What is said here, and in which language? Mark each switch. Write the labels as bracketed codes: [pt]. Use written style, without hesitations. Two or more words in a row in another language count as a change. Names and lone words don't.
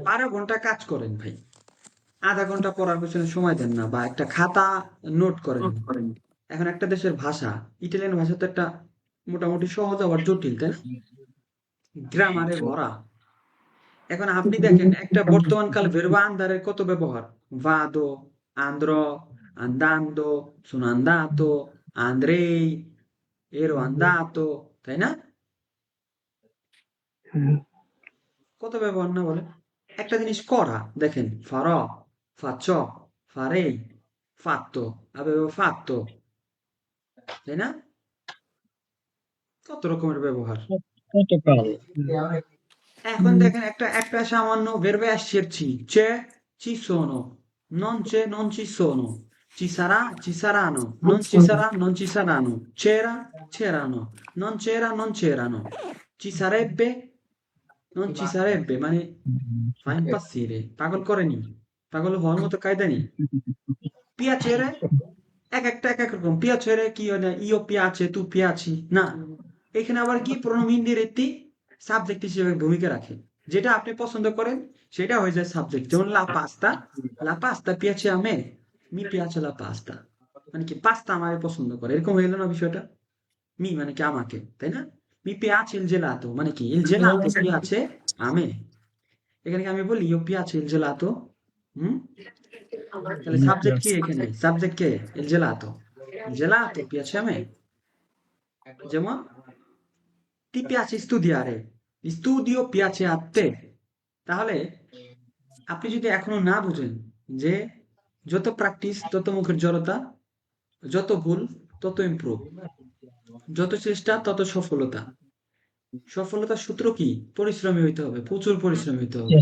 [bn] 12 ঘন্টা কাজ করেন ভাই, আধা ঘন্টা পড়ার পেছনে সময় দেন না, বা একটা খাতা নোট করে নেন। এখন একটা দেশের ভাষা, ইটালিয়ান ভাষা তো একটা মোটামুটি সহজ আবার জটিল, তাই না? গ্রামারে ভরা। এখন আপনি দেখেন একটা বর্তমানকাল ভেরবা আন্দারের কত ব্যবহার। [it] vado, andrò, andando, sono andato, andrei, ero andato, [bn] তাই না? হুম, কত ব্যবহার না বলেন? একটা জিনিস করা, দেখেন [it] farò, faccio, farei, fatto, avevo fatto, [bn] তাই না? কত রকমের ব্যবহার। কতকাল এখন দেখেন একটা একটা সামান্য [it] verbo esserci, c'è, ci sono, non c'è, non ci sono, ci sarà, ci saranno, non ci sarà, non ci saranno, c'era, c'erano, non c'era, non c'erano, ci sarebbe, non ci sarebbe, [bn] মানে [it] fa impazzire, [bn] পাগল করেনি, পাগল হওয়ার মতো কায়দা নেই। piacere, এক এক রকম। piacere কি হয় না, [it] io piace, tu piaci, [bn] না, এখানে আবার কি প্রণাম ইনডিরেক্টলি সাবজেক্ট হিসেবে ভূমিকা রাখে। যেটা আপনি পছন্দ করেন সেটা হয়ে যায় সাবজেক্ট। যেমন [it] la pasta piace a me, mi piace la pasta, [bn] মানে কি পাস্তা আমার পছন্দ করে, এরকম হয়ে গেল না বিষয়টা? মি মানে কি আমাকে, তাই না? [it] mi piace il gelato, [bn] মানে কি [it] il gelato piace a me। [bn] এখানে কি আমি বলি [it] io piace il gelato? [bn] হুম, তাহলে সাবজেক্ট কি এখানে? সাবজেক্ট কে? [it] il gelato, il gelato piace a me। যেমন ti piace studiare, studio piace a te। [bn] তাহলে আপনি যদি এখনো না বুঝেন যে যত প্র্যাকটিস তত মুখের জড়তা, যত ভুল তত ইমপ্রুভ, যত চেষ্টা তত সফলতা। সফলতার সূত্র কি? পরিশ্রমী হইতে হবে, প্রচুর পরিশ্রমী হইতে হবে।